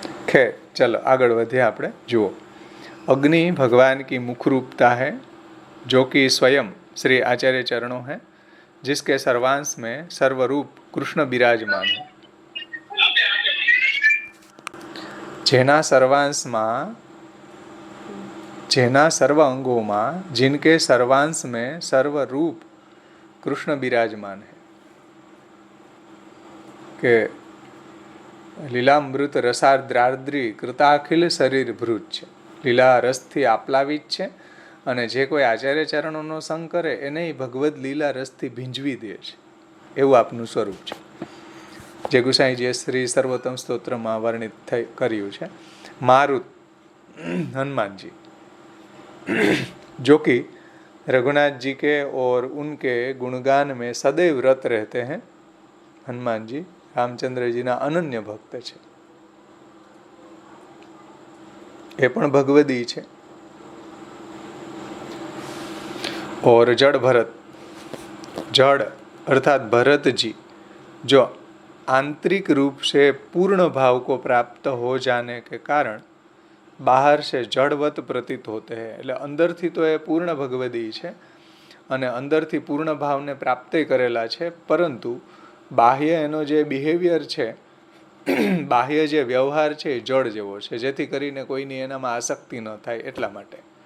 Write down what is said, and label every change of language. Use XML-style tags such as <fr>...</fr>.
<hi>खैर चलो</hi> <gu>आगड़ વધીએ આપણે. જુઓ,</gu> <hi>अग्नि भगवान की मुख रूपता है जो कि स्वयं श्री आचार्य चरणों है, जिसके सर्वांश में सर्वरूप कृष्ण विराजमान है.</hi> <gu>જેના सर्वांशમાં, જેના સર્વ અંગોમાં,</gu> <hi>जिनके सर्वांश में सर्वरूप कृष्ण विराजमान है.</hi> <gu>કે લીલામૃત રસાદ્રાદ્રી કૃતાખિલ શરીર ભૃત છે. લીલા રસથી આપલાવિત છે અને જે કોઈ આચાર્ય ચરણોનો સંગ કરે એને ભગવદ લીલા રસથી ભીંજવી દે છે. એવું આપનું સ્વરૂપ છે, જે ગુસાઈજીએ શ્રી સર્વોત્તમ સ્તોત્રમાં વર્ણિત કર્યું છે.</gu> <hi>મારુત हनुमान जी जो कि रघुनाथ जी के और उनके गुणगान में सदैव रत रहते हैं.</hi> <gu>हनुमान जी રામચંદ્રજીના અનન્ય ભક્ત છે. એ પણ ભગવદી છે.</gu> <hi>और जड़ भरत, जड़ अर्थात भरत जी जो आंतरिक रूप से पूर्ण भाव को प्राप्त हो जाने के कारण बाहर से जड़वत प्रतीत होते हैं.</hi> <gu>એટલે અંદરથી તો એ પૂર્ણ ભગવદી છે અને અંદરથી પૂર્ણ ભાવને પ્રાપ્ત કરેલા છે, પરંતુ બાહ્ય એનો જે બિહેવિયર છે, બાહ્ય જે વ્યવહાર છે એ જળ જેવો છે, જેથી કરીને કોઈની એનામાં આસક્તિ ન થાય એટલા માટે.</gu>